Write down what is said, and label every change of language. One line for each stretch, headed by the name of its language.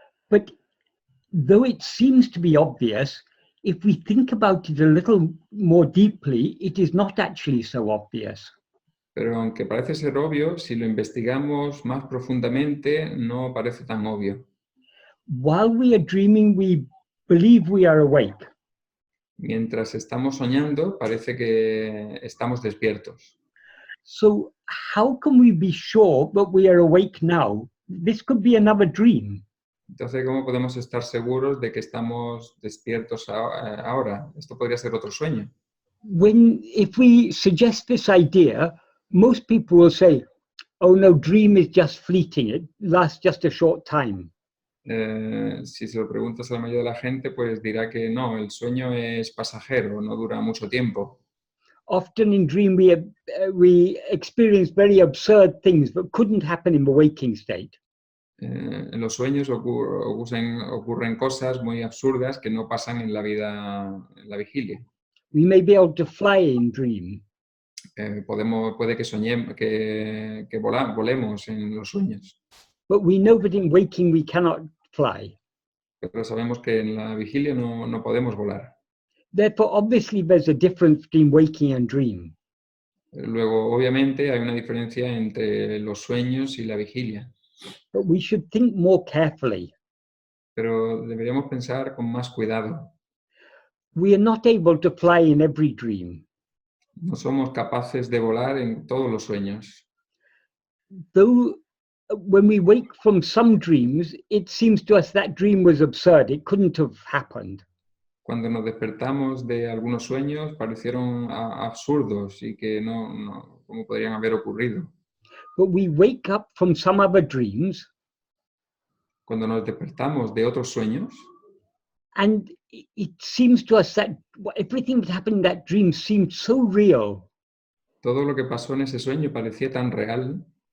English: But though it seems to be obvious, if we think about it a little more deeply, it is not actually so obvious.
Spanish: Pero aunque parece ser obvio, si lo investigamos más profundamente, no parece tan obvio.
English: While we are dreaming, we believe we are awake.
Spanish: Mientras estamos soñando, parece que estamos despiertos.
English: So how can we be sure that we are awake now? This could be another dream.
Spanish: Entonces, ¿cómo podemos estar seguros de que estamos despiertos ahora? Esto podría ser otro sueño.
English: If we suggest this idea, most people will say, oh no, dream is just fleeting, it lasts just a short time.
Spanish: Si se lo preguntas a la mayoría de la gente, pues dirá que no, el sueño es pasajero, no dura mucho tiempo.
English: Often in dream we experience very absurd things that couldn't happen in the waking state.
Spanish: En los sueños ocurren cosas muy absurdas que no pasan en la vida, en la vigilia.
English: We may be able to fly in dream,
Spanish: Puede que soñemos, que volemos en los sueños,
English: but we know that in waking we cannot fly.
Spanish: pero sabemos que en la vigilia no podemos volar.
English: Therefore, obviously, there's a difference between waking and dream.
Spanish: Luego, obviamente, hay una diferencia entre los sueños y la vigilia,
English: But we should think more carefully.
Spanish: pero deberíamos pensar con más cuidado.
English: We are not able to fly in every dream.
Spanish: No somos capaces de volar en todos los sueños.
English: Though when we wake from some dreams, it seems to us that dream was absurd. It couldn't have happened.
Spanish: Cuando nos despertamos de algunos sueños, parecieron absurdos y que ¿cómo podrían haber ocurrido?
English: But we wake up from some other dreams,
Spanish: Cuando nos despertamos de otros sueños,
English: and it seems to us that everything that happened in that dream seemed so real.
Spanish: todo lo que pasó en ese sueño parecía tan real.